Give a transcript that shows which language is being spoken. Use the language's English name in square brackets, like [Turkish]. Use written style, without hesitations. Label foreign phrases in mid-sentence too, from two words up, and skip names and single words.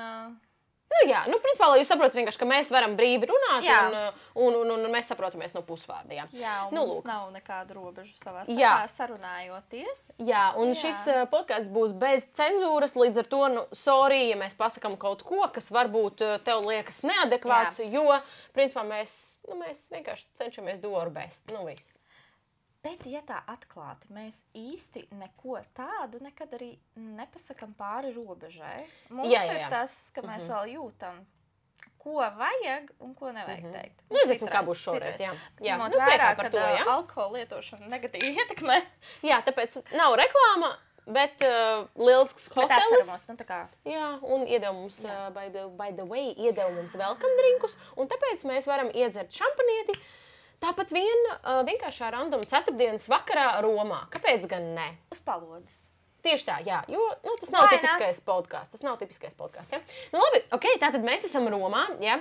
[Latvian] Nu jā, nu principā, lai jūs saprotat vienkārši, ka mēs varam brīvi runāt un mēs saprotamies no pusvārda, jā. Jā, un mums nav nekādu robežu savā starpā sarunājoties. Jā, un šis podcasts būs bez cenzūras, līdz ar to, nu, sorry, ja mēs pasakam kaut ko, kas varbūt tev liekas neadekvāts, jo, principā, mēs vienkārši cenšamies [English] do our best, [Latvian] nu viss. Bet, ja tā atklāti, mēs īsti neko tādu nekad arī nepasakam pāri robežai. Mums ir tas, ka mēs vēl jūtam, ko vajag un ko nevajag teikt. Nu, es esmu kā būs šoreiz, jā. Ņemot vērā, ka alkohola lietošana negatīvi ietekmē. Jā, tāpēc nav reklāma, bet lielisks hotelis. Bet atceramies, nu tā kā. Jā, un iedeva mums, [English] by the way, [Latvian] iedeva mums [English] welcome drinkus, [Latvian] un tāpēc mēs varam iedzert šampanieti. Tāpat vienkāršā random ceturtdienas vakarā Romā. Kāpēc gan ne? Uz palodzes. Tieši tā, jā, jo tas nav tipiskais podcasts. Tas nav tipiskais podcasts, jā. Nu labi, tātad mēs esam Romā, jā.